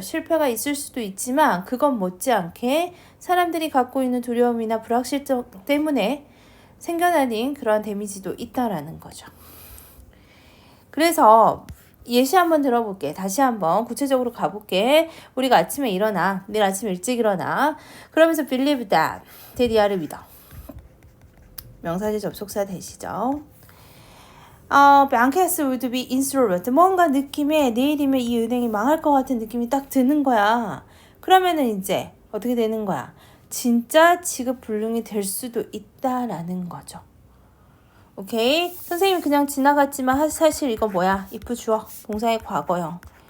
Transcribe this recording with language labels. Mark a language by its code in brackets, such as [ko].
[ko] 실패가 있을 수도 있지만 그건 못지않게 사람들이 갖고 있는 두려움이나 불확실성 때문에 생겨나는 그러한 데미지도 있다라는 거죠. 그래서 예시 한번 들어볼게. 다시 한번 구체적으로 가볼게. 우리가 아침에 일어나. 내일 아침 일찍 일어나. [en] 그러면서 believe that. [ko] 대디아를 믿어. 명사제 접속사 되시죠. [en] Bankers would be insolvent. [ko] 뭔가 느낌에 내일이면 이 은행이 망할 것 같은 느낌이 딱 드는 거야. 그러면은 이제 어떻게 되는 거야? 진짜 지급 불능이 될 수도 있다라는 거죠. 오케이? 선생님이 그냥 지나갔지만 사실 이거 뭐야? if 주어, 동사의 과거형.